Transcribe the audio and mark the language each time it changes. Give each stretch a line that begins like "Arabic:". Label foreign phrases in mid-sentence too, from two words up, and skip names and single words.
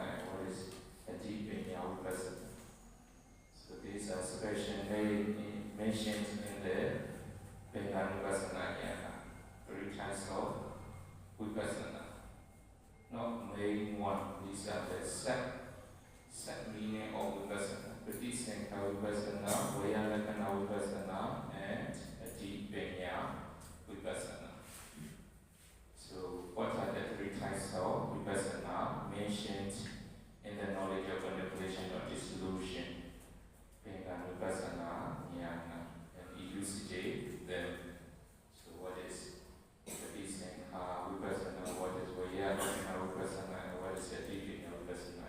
English: And what is
Pali: Adipanya Vipassana?
English: So, these are specially mentioned in the
Pali: Penganupassana Jnana,
English: three types of Vipassana. Not main one, these are the set meaning of Vipassana.
Pali: Patisankha Vipassana, Vaya Lakkhana Vipassana, and Adipanya Vipassana.
English: So, what are the three types of Vipassana mentioned in the knowledge of contemplation or dissolution?
Pali: Penganupassana Jnana,
English: and elucidate them. So what is
Pali: Patisankha Vipassana,
English: what is
Pali: Vaya Lakkhana Vipassana,
English: and what is
Pali: Adipanya Vipassana?